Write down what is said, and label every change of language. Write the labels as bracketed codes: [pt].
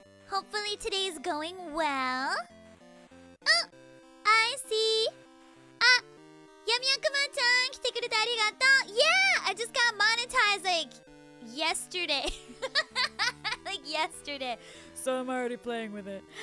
[en] Hopefully today's going well. Oh, I see. [ja] Ah, Yami-Akuma-chan, 来てくれてありがとう. [en] Yeah, I just got monetized like yesterday. Like yesterday. So I'm already playing with it.